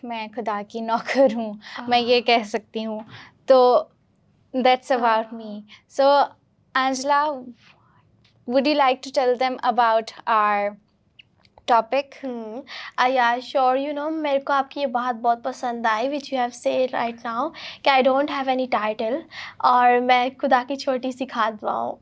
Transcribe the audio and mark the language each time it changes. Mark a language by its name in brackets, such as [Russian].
[Hindi] मैं खुदा की नौकर हूँ, मैं ये कह सकती हूँ. [English] तो that's about me. So Angela, would you like to tell them about our topic? Yeah, sure. [Hindi] मेरे को आपकी ये बात बहुत पसंद आई [English] which you have said right now [Hindi] कि [English] I don't have any title [Hindi] और मैं खुदा की छोटी सी खादमा हूँ.